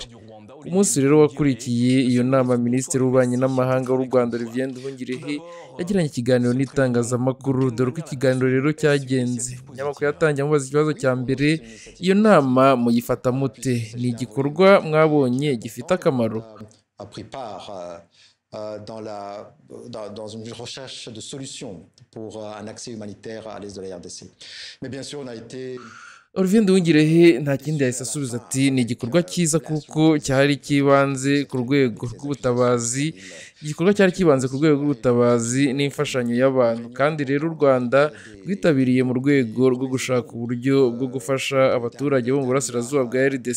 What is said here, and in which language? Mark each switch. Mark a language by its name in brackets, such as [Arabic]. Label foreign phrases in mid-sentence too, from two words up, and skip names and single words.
[Kinyarwanda] Ku munsi rero wakurikiye iyo nama, Minisitiri w'Ububanyi n'Amahanga w'u Rwanda Olivier Nduhungirehe yagiranye ikiganiro n'itangazamakuru, dore ko ikiganiro rero cyagenze. Umunyamakuru yatangiye amubaza ikibazo cya mbere: iyo nama muyifata mute? Ni igikorwa mwabonye gifite akamaro? [French] Dans une recherche de solutions pour un accès humanitaire à l'est de la RDC. Mais bien sûr, on a été... [Kinyarwanda] Olivier Nduhungirehe nta kindi yahise asubiza ati ni igikorwa cyiza kuko cyari kibanze ku rwego rw'ubutabazi, igikorwa cyari kibanze ku rwego rw'ubutabazi n'imfashanyo y'abantu, kandi rero u Rwanda rwitabiriye mu rwego rwo gushaka uburyo bwo gufasha abaturage bo mu burasirazuba bwa RDC.